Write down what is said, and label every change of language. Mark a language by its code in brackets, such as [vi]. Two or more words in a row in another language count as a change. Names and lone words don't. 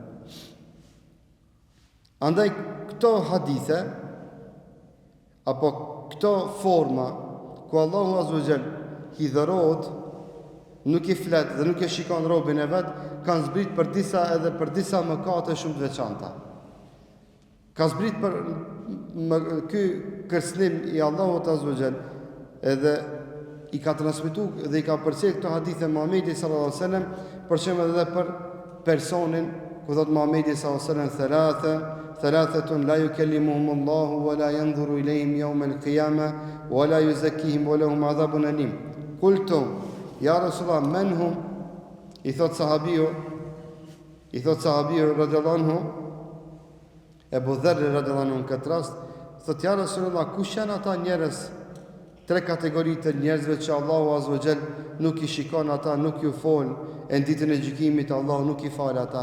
[sq] Andaj këto hadithe apo këto forma ku Allahu [ar] عز وجل [sq] i dhërohet, nuk i flet dhe nuk e shikon robën e vet, kanë zbrit për disa mëkate shumë të veçanta. Ka zbrit për ky kërcënim i Allahut [ar] عز وجل, [sq] edhe i ka transmetu dhe i ka përcjell këto hadithe Muhamedi [ar] صلى الله عليه وسلم, [sq] për shembull edhe për personin ku thot Muhamedi [ar] صلى الله عليه وسلم ثلاثة لا يكلمهم الله ولا ينظر إليهم يوم القيامة ولا يزكيهم ولهم عذاب أليم. قلتم يا رسول الله من هم? [sq] I thot sahabiu [ar] رضي الله عنه, [sq] Ebu Dharr [ar] رضي الله عنه, [sq] në këtë rast thot [ar] يا رسول الله, [sq] kush janë ata njerëz, tre kategori të njerëzve që Allahu [ar] عز وجل [sq] nuk i shikon ata, nuk ju fol, e në ditën e gjykimit Allahu nuk i fal ata.